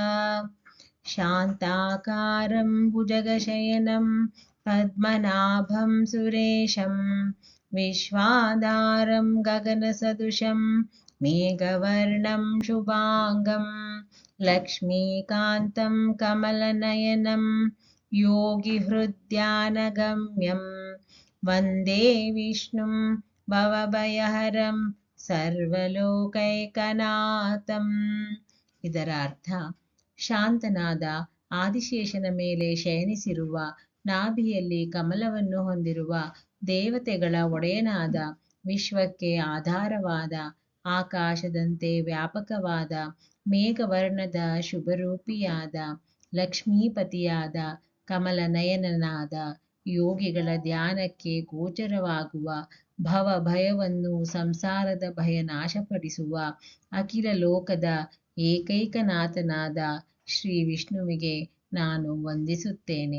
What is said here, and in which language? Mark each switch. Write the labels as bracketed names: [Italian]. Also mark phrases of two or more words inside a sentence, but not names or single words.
[Sanskrit] शान्ताकारं भुजगशयनं पद्मनाभं सुरेशं विश्वाधारं गगनसदृशं मेघवर्णं शुभाङ्गं लक्ष्मीकान्तं कमलनयनं योगिहृद्यानगम्यं वन्दे विष्णुं भवभयहरं ಸರ್ವಲೋಕೈಕನಾಥಂ. [Kannada] ಇದರ ಅರ್ಥ, ಶಾಂತನಾದ ಆದಿಶೇಷನ ಮೇಲೆ ಶಯನಿಸಿರುವ, ನಾಭಿಯಲ್ಲಿ ಕಮಲವನ್ನು ಹೊಂದಿರುವ, ದೇವತೆಗಳ ಒಡೆಯನಾದ, ವಿಶ್ವಕ್ಕೆ ಆಧಾರವಾದ, ಆಕಾಶದಂತೆ ವ್ಯಾಪಕವಾದ, ಮೇಘವರ್ಣದ ಶುಭರೂಪಿಯಾದ, ಲಕ್ಷ್ಮೀಪತಿಯಾದ, ಕಮಲನಯನನಾದ, ಯೋಗಿಗಳ ಧ್ಯಾನಕ್ಕೆ ಗೋಚರವಾಗುವ, ಭವ ಭಯವನ್ನು ಸಂಸಾರದ ಭಯ ನಾಶಪಡಿಸುವ, ಅಖಿಲ ಲೋಕದ ಏಕೈಕನಾಥನಾದ ಶ್ರೀ ವಿಷ್ಣುವಿಗೆ ನಾನು ವಂದಿಸುತ್ತೇನೆ.